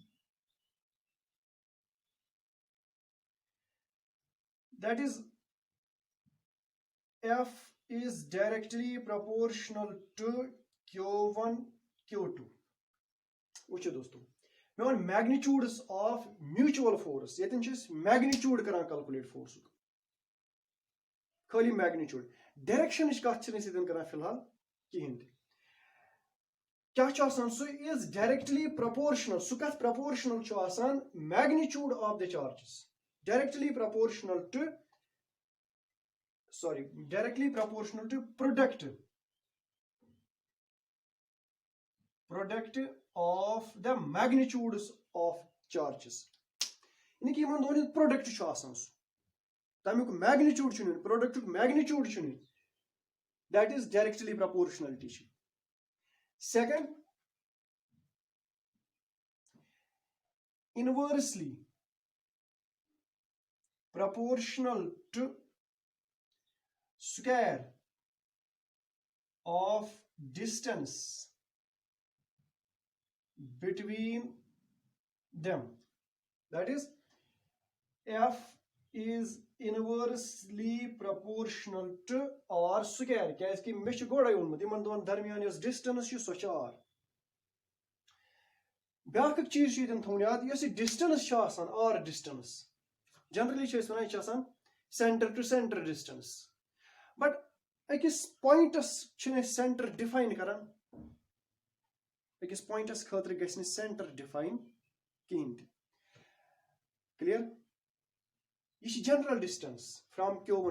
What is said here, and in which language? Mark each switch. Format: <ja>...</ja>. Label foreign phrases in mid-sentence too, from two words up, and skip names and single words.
<en>that is F is directly proportional to Q1 Q2</en> <ks>وٕچھِو دوستو مےٚ ووٚن</ks> <en>magnitudes of mutual force</en> <ks>ییٚتٮ۪ن چھِ أسۍ</ks> <en>magnitude کران calculate forceُک</en> <ks>خٲلی magnitude directionٕچ کتھ چھِنہٕ أسۍ ییٚتٮ۪ن کران فِلحال کِہینۍ تہِ کیاہ چھُ آسان سُہ</ks> <en>is directly proportional</en> <ks>سُہ کتھ proportional چھُ آسان</ks> <en>magnitude of the charges directly proportional to product of the magnitudes of charges</en> <ks>یعنی کہِ یِمن دۄن ہُنٛد product چھُ آسان سُہ تَمیُک magnitude چھُ نہٕ productُک magnitude چھُ نہٕ</ks> <en>that is directly proportionality</en> <ks>چھِ.</ks> <en>Second, inversely proportional to square of distance between them. That is, F is inversely proportional to R square.</en> <ks>کیازکہِ مےٚ چھُ گۄڈے ووٚنمُت یِمن دۄن درمیان یۄس ڈِسٹنس چھِ سۄ چھِ R. بیاکھ اکھ چیٖز چھُ ییٚتٮ۪ن تھاوُن یاد یۄس یہِ ڈِسٹنس چھِ آسان R</ks> <en>distance generally</en> <ks>چھِ أسۍ وَنان یہِ چھِ آسان</ks> <en>center to center distance but</en> <ks>أکِس پویِنٹس چھِنہٕ أسۍ سینٹر ڈِفاین کران أکِس پویِنٹس خٲطرٕ گژھِ نہٕ سینٹر ڈِفاین کِہینۍ تہِ کلیر یہِ چھِ</ks> <en>general distance from</en> <ks>Q1</ks>